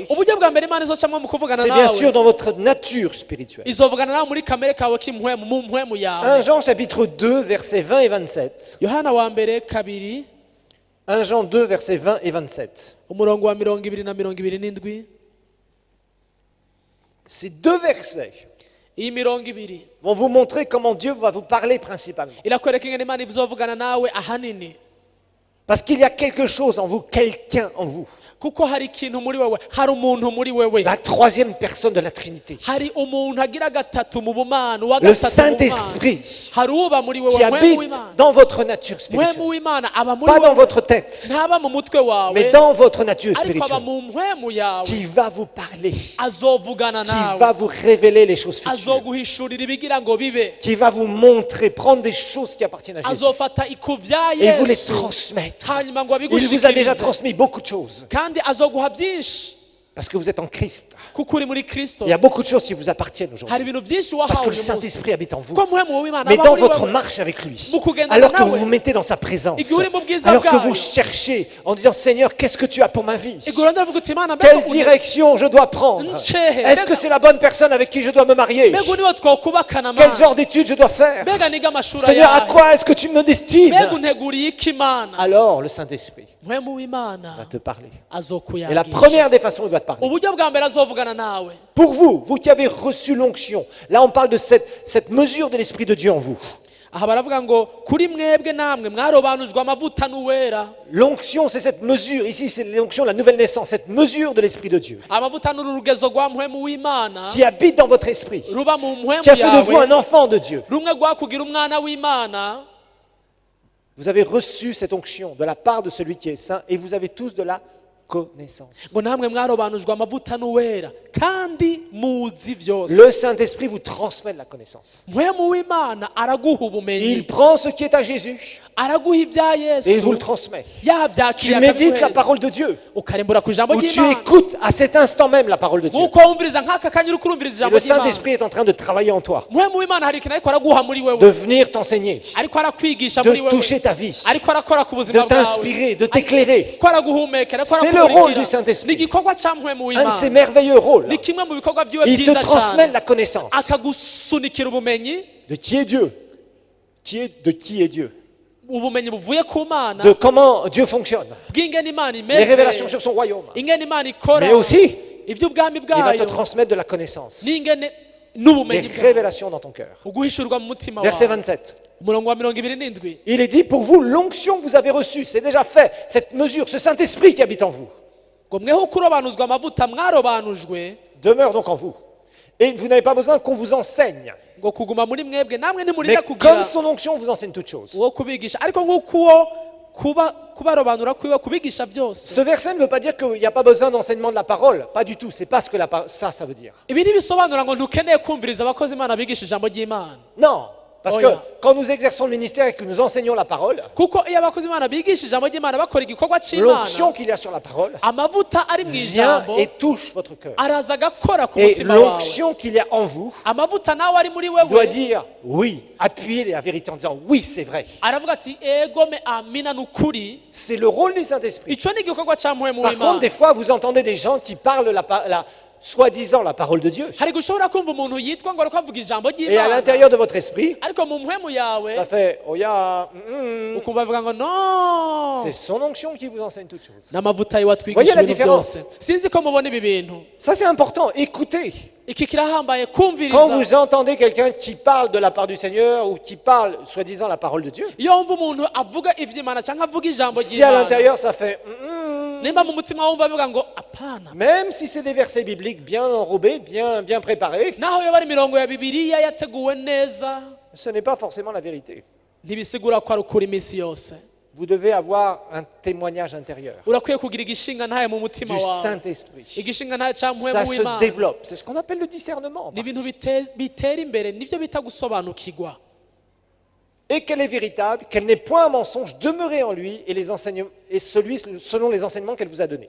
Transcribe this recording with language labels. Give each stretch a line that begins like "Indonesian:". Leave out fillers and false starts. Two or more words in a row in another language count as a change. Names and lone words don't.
Rundi: Uburyo bwa mbere Imana izocamwo mu kuvugana
French: c'est bien sûr
Rundi: nawe
French: dans votre nature spirituelle.
Rundi: izovugana nawe muri kamere kawe k'impwemu mu mpwemu 1 yawe.
French: Jean chapitre 2 versets 20 et 27.
Rundi: Yohana wa mbere kabiri
French: 1 Jean 2 versets 20 et 27.
Rundi: umurongo wa 20 na 27.
French: Ces deux versets
Rundi: Iyi mirongo ibiri
French: vont vous montrer comment Dieu va vous parler principalement.
Rundi: irakwereka ingene Imana izovugana nawe ahanini,
French: Parce qu'il y a quelque chose en vous, quelqu'un en vous.
Rundi: kuko hari ikintu muri wewe, hari umuntu muri wewe,
French: La troisième personne de la Trinité.
Rundi: hari umuntu agira gatatu mu bumana, uwa
French: Le
Rundi: gatatu mu bumana,
French: Saint-Esprit
Rundi: hari uba muri wewe,
French: qui
Rundi: mpwemu
French: habite
Rundi: w'Imana.
French: dans votre nature
Rundi: Mpwemu
French: spirituelle.
Rundi: w'Imana aba muri
French: Pas dans
Rundi: wewe,
French: votre tête,
Rundi: ntaba mu mutwe wawe,
French: mais dans votre nature
Rundi: ariko aba
French: spirituelle.
Rundi: mu mpwemu yawe.
French: Qui va vous parler,
Rundi: Azovugana
French: qui
Rundi: nawe,
French: va vous révéler les choses futures,
Rundi: azoguhishurira ibigira ngo bibe,
French: qui va vous montrer, prendre des choses qui appartiennent à Jésus
Rundi: azofata ikuvya
French: et vous les
Rundi: Yesu
French: transmettre.
Rundi: hanyuma ngo
French: Il vous a déjà
Rundi: abigushikirize,
French: transmis beaucoup de choses
Rundi: kandi azoguha byinshi
French: parce que vous êtes en Christ.
Rundi: kuko uri muri Kristo.
French: Il y a beaucoup de choses qui vous appartiennent
Rundi: Hari
French: aujourd'hui
Rundi: ibintu byinshi
French: parce
Rundi: wahawe
French: que le
Rundi: uyu munsi,
French: Saint-Esprit habite en vous.
Rundi: ko mpwemu w'Imana
French: Mais
Rundi: aba
French: dans
Rundi: muri
French: votre
Rundi: wewe.
French: marche avec lui,
Rundi: Mukugendana
French: alors que
Rundi: nawe,
French: vous vous mettez dans sa présence,
Rundi: igihe uri mu bwiza
French: alors que
Rundi: bwayo,
French: vous cherchez en disant Seigneur, qu'est-ce que tu as pour ma vie?
Rundi: igihe urondera uvuga uti Imana mbega
French: Quelle direction je dois prendre?
Rundi: Nchehe.
French: Est-ce que c'est la bonne personne avec qui je dois me marier?
Rundi: mbega niwe twokubakana
French: Quel
Rundi: Mana,
French: genre d'études je dois faire?
Rundi: mbega niga amashuri
French: Seigneur, à
Rundi: ayahe,
French: quoi est-ce que tu me destines?
Rundi: mbega unteguriye iki Mana.
French: Alors le Saint-Esprit
Rundi: Mpwemu w'Imana
French: va te parler. Et la
Rundi: azokuyagisha.
French: première des façons où il va te parler,
Rundi: Uburyo bwa mbere azovugana nawe,
French: pour vous, vous qui avez reçu l'onction, là on parle de cette mesure de l'Esprit de Dieu en vous.
Rundi: aha baravuga ngo kuri mwebwe namwe mwarobanujwe amavuta n'uwera.
French: L'onction, c'est cette mesure, ici c'est l'onction de la nouvelle naissance, cette mesure de l'Esprit de Dieu
Rundi: Amavuta ni urugezo rwa mpwemu w'Imana
French: qui habite dans votre esprit,
Rundi: ruba mu mpwemu
French: qui a fait de vous
Rundi: yawe,
French: un enfant de Dieu.
Rundi: rumwe rwakugira umwana w'Imana.
French: Vous avez reçu cette onction de la part de celui qui est saint et vous avez tous de la connaissance.
Rundi: ngo namwe mwarobanujwe amavuta n'uwera kandi muzi byose.
French: Le Saint-Esprit vous transmet de la connaissance.
Rundi: mpwemu w'imana araguha ubumenyi,
French: Il prend ce qui est à Jésus
Rundi: araguha ibya
French: et il vous
Rundi: yesu,
French: le transmet. Tu
Rundi: yabyakira
French: médites la
Rundi: akabiguhereza.
French: parole de Dieu,
Rundi: ukarembura ku ijambo
French: ou tu
Rundi: ry'imana,
French: écoutes à cet instant même la parole de Dieu.
Rundi: nk'uko wumviriza nk'aka kanya uri kurumviriza
French: Et
Rundi: ijambo
French: le
Rundi: ry'imana.
French: Saint-Esprit est en train de travailler en toi,
Rundi: mpwemu w'imana hari ikintu ariko araguha muri
French: de
Rundi: wewe,
French: venir t'enseigner,
Rundi: ariko arakwigisha muri
French: de
Rundi: wewe,
French: toucher ta vie,
Rundi: ariko arakora ku
French: de
Rundi: buzima bwawe,
French: t'inspirer, de t'éclairer.
Rundi: ariko araguhumekera, ariko
French: C'est le rôle du
Rundi: arakumurikira.
French: Saint-Esprit.
Rundi: ni igikorwa cya mpwemu
French: Un de ses
Rundi: w'imana,
French: merveilleux rôles.
Rundi: ni kimwe mu bikorwa byiwe
French: Il te
Rundi: byiza
French: transmet de
Rundi: cyane,
French: la connaissance
Rundi: akagusunikira ubumenyi,
French: de qui est Dieu, de qui est Dieu,
Rundi: ubumenyi buvuye ku mana,
French: de comment Dieu fonctionne,
Rundi: bw'ingene imana
French: les
Rundi: imeze,
French: révélations sur son royaume.
Rundi: ingene imana ikora,
French: Mais aussi,
Rundi: iby'ubwami
French: il va te
Rundi: bwayo,
French: transmettre de la connaissance,
Rundi: n'ingene
French: des
Rundi: n'ubumenyi bwayo,
French: révélations dans ton cœur.
Rundi: uguhishurwa mu mutima
French: Verset
Rundi: wawe.
French: 27.
Rundi: umurongo wa 27,
French: Il est dit, pour vous, l'onction que vous avez reçue, c'est déjà fait, cette mesure, ce Saint-Esprit qui habite en vous,
Rundi: ngo mweho kurobanuzwa amavuta mwarobanujwe,
French: demeure donc en vous. Et vous n'avez pas besoin qu'on vous enseigne.
Rundi: ngo kuguma muri mwebwe, namwe
French: Mais
Rundi: ntimurinda kugira
French: comme son onction vous enseigne toutes choses.
Rundi: uwo kubigisha, ariko nk'uko uwo kubarobanura kwiwe kubigisha byose.
French: Ce verset ne veut pas dire qu'il n'y a pas besoin d'enseignement de la parole. Pas du tout. C'est pas ce que ça veut dire.
Rundi: ibi ntibisobanura ngo ntukeneye kumviriza abakozi imana bigisha ijambo ry'imana,
French: Non. Parce Oh, que yeah. quand nous exerçons le ministère et que nous enseignons la parole,
Rundi: kuko iyo abakozi imana bigisha ijambo ry'imana bakora igikorwa cy'imana,
French: l'onction qu'il y a sur la parole
Rundi: amavuta ari mu
French: vient
Rundi: ijambo
French: et touche votre cœur.
Rundi: araza agakora ku
French: Et
Rundi: mutima wawe,
French: l'onction qu'il y a en vous
Rundi: amavuta nawe ari muri
French: doit
Rundi: wewe
French: dire oui, appuyer la vérité en disant oui, c'est vrai.
Rundi: aravuga ati egome amina n'ukuri.
French: C'est le rôle du Saint-Esprit.
Rundi: icyo ni igikorwa cya mpwemu
French: Par contre,
Rundi: w'imana.
French: des fois, vous entendez des gens qui parlent soi-disant la parole de Dieu.
Rundi: hari gushobora kumva umuntu yitwa ngo ariko avuga ijambo
French: Et à
Rundi: ry'imana,
French: l'intérieur de votre esprit,
Rundi: ariko mu mpwemu yawe
French: ça fait oh ya,
Rundi: ukumva avuga ngo no,
French: c'est son onction qui vous enseigne toutes choses.
Rundi: n'amavuta yiwe
French: Voyez
Rundi: atwigisha
French: la
Rundi: ibintu
French: différence.
Rundi: byose. sinzi ko mubona ibi bintu,
French: Ça, c'est important. Écoutez.
Rundi: iki kirahambaye
French: Quand
Rundi: kumviriza.
French: vous entendez quelqu'un qui parle de la part du Seigneur ou qui parle, soi-disant, la parole de Dieu,
Rundi: iyo wumva umuntu avuga iby'imana cyangwa avuga ijambo
French: si à
Rundi: ry'imana,
French: l'intérieur ça fait
Rundi: nimba mu mutima wumva avuga ngo apana,
French: même si c'est des versets bibliques bien enrobés, bien préparés,
Rundi: naho iyo bari imirongo ya bibiliya yateguwe neza,
French: ce n'est pas forcément la vérité.
Rundi: ntibisigura ko ari ukuri iminsi yose.
French: Vous devez avoir un témoignage intérieur
Rundi: urakwiye kugira igishinga ntaye mu mutima
French: du
Rundi: wawe,
French: Saint-Esprit.
Rundi: igishinga ntaye cya
French: Ça
Rundi: mpwemu
French: se
Rundi: w'imana.
French: développe. C'est ce qu'on appelle le discernement.
Rundi: ni ibintu bitera imbere, nibyo bita gusobanukirwa.
French: Et qu'elle est véritable, qu'elle n'est point un mensonge, demeurez en lui et celui selon les enseignements qu'elle vous a donnés.